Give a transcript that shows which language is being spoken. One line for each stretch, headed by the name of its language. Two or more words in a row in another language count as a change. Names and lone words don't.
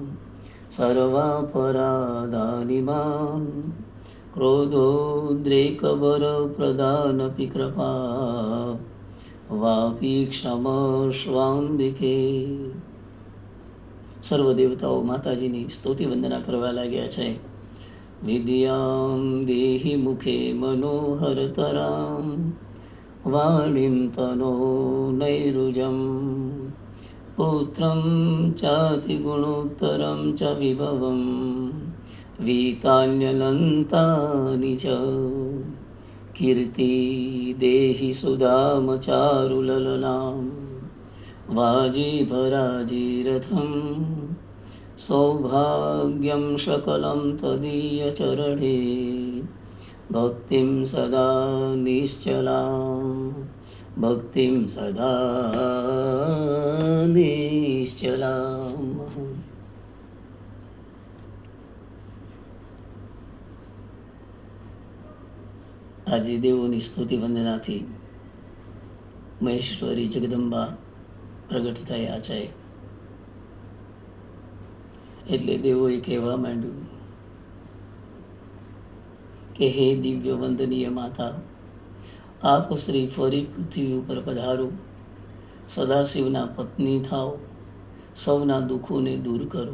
Sanskrit: સર્વાપરાધાનિ માં ક્રોધોદ્રેકબર પ્રદાનપિ કૃપા વાપી ક્ષમસ્વાંબિકે.
Gujarati: સર્વ દેવતાઓ માતાજીની સ્તુતિ વંદના કરવા લાગ્યા છે.
Sanskrit: વિદ્યામ દેહિ મુખે મનોહરતરામ વાણીમ તનો નૈરુજમ पुत्रं चातिगुणोत्तरं च विभवं वीतान्यनन्तानि च कीर्ति देहि सुधामचारुललनां वाजीभराजीरथं सौभाग्यं सकलं तदीयचरणे भक्तिं सदा निश्चलां भक्तिं सदा निश्चलाम्.
Gujarati: આજે દેવોની સ્તુતિ વંદનાથી મહેશ્વરી જગદંબા પ્રગટ થયા છે. એટલે દેવોએ કહેવા માંડ્યું કે હે દિવ્ય વંદનીય માતા, આપ શ્રી ફરી પૃથ્વી ઉપર પધારો, સદાશિવના પત્ની થાઓ, સૌના દુઃખોને દૂર કરો.